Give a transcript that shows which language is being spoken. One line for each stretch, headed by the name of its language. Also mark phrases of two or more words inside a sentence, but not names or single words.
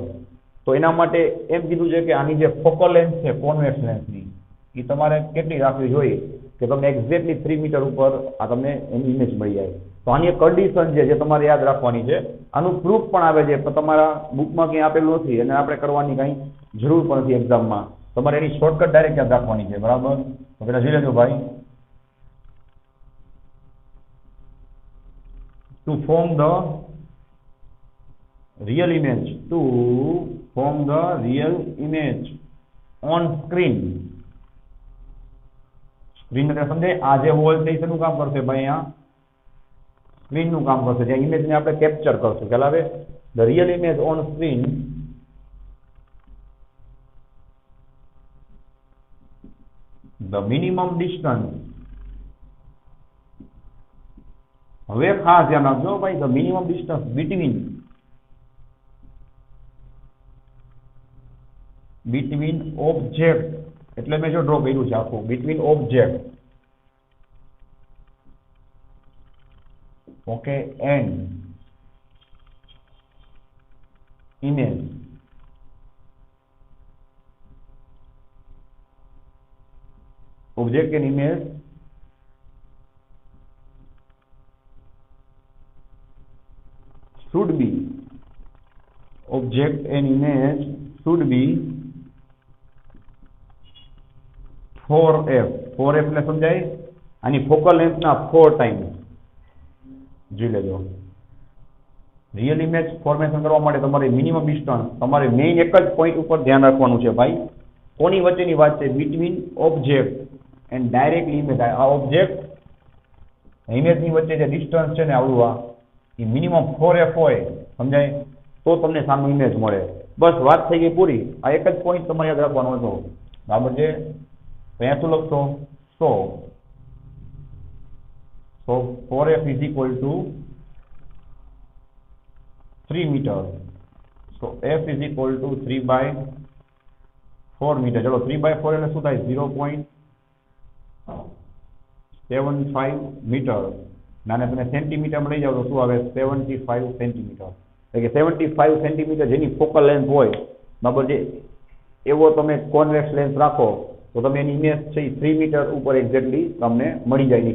Gujarati: તો એના માટે એમ કીધું છે કે આની જે
English: focal length
Gujarati: છે
English: convex lensની,
Gujarati: એ તમારે કેટલી રાખવી જોઈએ કે તમને એક્ઝેક્ટલી 3 મીટર ઉપર આ તમને એની ઇમેજ મળી જાય. તો આની એક કન્ડિશન છે જે તમારે યાદ રાખવાની છે. આનું પ્રૂફ પણ આવે છે, પણ તમારા બુકમાં કંઈ આપેલું નથી અને આપણે કરવાની કંઈ જરૂર પણ નથી એક્ઝામમાં. તમારે એની શોર્ટકટ ડાયરેક્ટ યાદ રાખવાની છે, બરાબર? તો પેલા જોઈ લેજો ભાઈ.
English: To form the real image, on screen.
Gujarati: સ્ક્રીન એટલે સમજે આ જે વોલ છે એ શેનું કામ કરશે ભાઈ? અહીંયા સ્ક્રીન નું કામ કરશે, જ્યાં ઇમેજ ને આપણે કેપ્ચર કરશું. ખ્યાલ આવે?
English: The real image on screen the minimum distance.
Gujarati: હવે ખાસ ધ્યાન આપજો ભાઈ,
English: the minimum distance between object,
Gujarati: એટલે મેં જો ડ્રો કર્યું છે આખું,
English: between object, ઓકે, and image. Object and image should be 4f.
Gujarati: 4f એટલે સમજાય? આની
English: focal length
Gujarati: ના 4 ટાઈમ. જોઈ લેજો.
English: real image formation
Gujarati: કરવા માટે તમારે
English: minimum distance,
Gujarati: તમારે મેઇન એક જ પોઈન્ટ ઉપર ધ્યાન રાખવાનું છે ભાઈ. કોની વચ્ચેની વાત છે?
English: between object and directly image.
Gujarati: આ
English: object imageની
Gujarati: વચ્ચે જે ડિસ્ટન્સ છે ને આવડું, એ મિનિમમ 4f હોય, સમજાય? તો તમને સામે ઇમેજ મળે. બસ વાત થઈ ગઈ પૂરી. આ એક જ પોઈન્ટ તમારે યાદ રાખવાનો હતો, બરાબર છે? તો અહીંયા શું લખશો?
English: So 4f is equal to 3 meter. So f is equal to 3/4 meter.
Gujarati: ચલો 3/4 એટલે શું થાય? 0.75 મીટર. નાને તમે સેન્ટીમીટરમાં લઈ જાઓ તો શું આવે? 75 સેન્ટીમીટર. એટલે કે 75 સેન્ટીમીટર જેની
English: focal length
Gujarati: હોય, બરાબર છે, એવો તમે
English: convex lens
Gujarati: રાખો તો તમે એની ઇમેજ છે એ 3 મીટર ઉપર એક્ઝેક્ટલી તમને મળી જાય.